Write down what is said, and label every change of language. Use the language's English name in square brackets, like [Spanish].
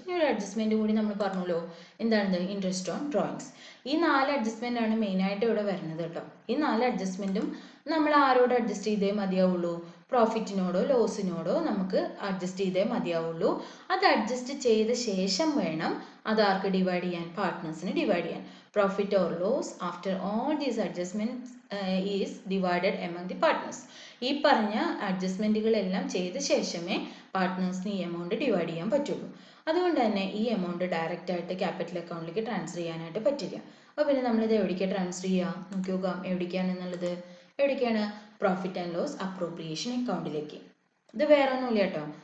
[Malayalam] ഈ ഒരു അഡ്ജസ്റ്റ്മെന്റ് കൂടി നമ്മൾ പറഞ്ഞല്ലോ. എന്താണ്? Interest on drawings. ഈ 4 അഡ്ജസ്റ്റ്മെന്റ് ആണ് മെയിനായിട്ട് ഇവിടെ വരുന്നത് കേട്ടോ. ഈ 4 അഡ്ജസ്റ്റ്മെന്റും നമ്മൾ ആരോട് അഡ്ജസ്റ്റ് ചെയ്തേ മതിയാവുള്ളൂ? പ്രോഫിറ്റിനോടോ ലോസിനോടോ നമുക്ക് അഡ്ജസ്റ്റ് ചെയ്തേ മതിയാവുള്ളൂ. അത് അഡ്ജസ്റ്റ് ചെയ്ത ശേഷം വേണം അത് ആർക്ക് ഡിവൈഡ് ചെയ്യാൻ? പാർട്ട്നേഴ്സിന് ഡിവൈഡ് ചെയ്യാൻ. [English] Profit or loss after all these adjustments is divided among the partners. [Malayalam] ഈ പറഞ്ഞ അഡ്ജസ്റ്റ്മെൻറ്റുകളെല്ലാം ചെയ്ത ശേഷമേ പാർട്ട്നേഴ്സിന് ഈ എമൗണ്ട് ഡിവൈഡ് ചെയ്യാൻ പറ്റുള്ളൂ. അതുകൊണ്ട് തന്നെ ഈ എമൗണ്ട് ഡയറക്റ്റ് ആയിട്ട് ക്യാപിറ്റൽ അക്കൗണ്ടിലേക്ക് ട്രാൻസ്ഫർ ചെയ്യാനായിട്ട് പറ്റില്ല. അപ്പോൾ പിന്നെ നമ്മളിത് എവിടേക്കാണ് ട്രാൻസ്ഫർ ചെയ്യുക? നോക്കി നോക്കാം എവിടേക്കാണെന്നുള്ളത്. എവിടേക്കാണ്? പ്രോഫിറ്റ് ആൻഡ് ലോസ് അപ്രോപ്രിയേഷൻ അക്കൗണ്ടിലേക്ക്. ഇത് വേറെ ഒന്നുമില്ല കേട്ടോ.